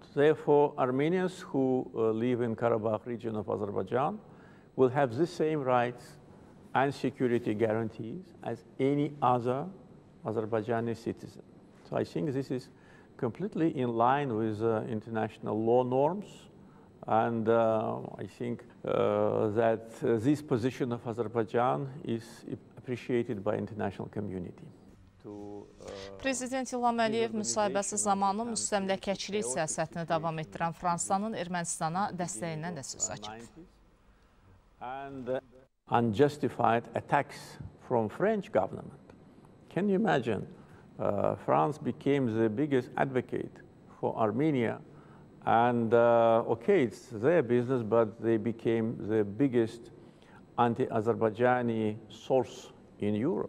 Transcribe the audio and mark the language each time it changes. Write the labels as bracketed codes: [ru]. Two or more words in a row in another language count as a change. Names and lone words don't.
[en] Therefore, Armenians who live in Karabakh region of Azerbaijan will have the same rights and security guarantees as any other Azerbaijani citizen. So I think this is completely in line with international law norms, and I think that this position of Azerbaijan is appreciated by international community. [az] Prezident İlham Əliyev müsahibəsi zamanı müstəmləkəçilik siyasətini davam etdirən Fransanın Ermənistana dəstəyindən də söz açıb. [en] And unjustified attacks from French government. Can you imagine? France became the biggest advocate for Armenia, and okay, it's their business, but they became the biggest anti-Azerbaijani source in Europe.